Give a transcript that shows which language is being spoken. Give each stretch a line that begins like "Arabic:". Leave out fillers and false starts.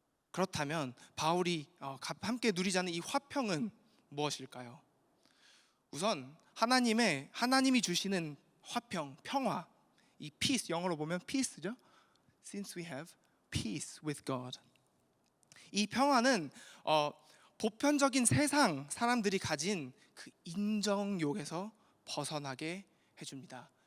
Korean: 그렇다면 바울이 함께 누리자는 이 화평은 무엇일까요? 우선 하나님이 주시는 화평, 평화, 이 peace, 영어로 보면 peace죠.
English: Since we have peace with God.
Korean: 이 평화는 보편적인 세상 사람들이 가진 그 인정욕에서 벗어나게 해줍니다.